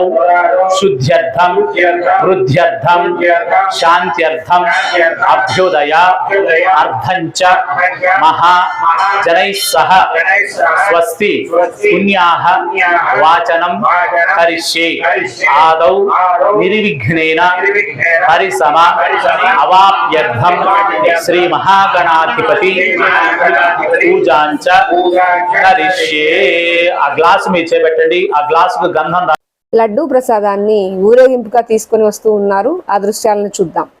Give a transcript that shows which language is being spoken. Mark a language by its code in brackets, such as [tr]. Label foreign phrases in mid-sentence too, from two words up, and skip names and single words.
[sa] शुद्ध्यर्थं वृद्ध्यर्थं शान्त्यर्थं अभ्युदय अर्धञ्च महा जनैः सह स्वस्ति पुण्याः वाचनं करिष्ये आदौ निर्विघ्नेन परिसम अवाप्यर्थं श्री महागणाधिपति पूजांच करिष्ये। [te] ఆ గ్లాస్ మీ చేపెట్టండి. ఆ గ్లాసుకు గంధం లడ్డూ ప్రసాదాన్ని ఊరేగింపుగా తీసుకొని వస్తూ ఉన్నారు. ఆ దృశ్యాలను చూద్దాం.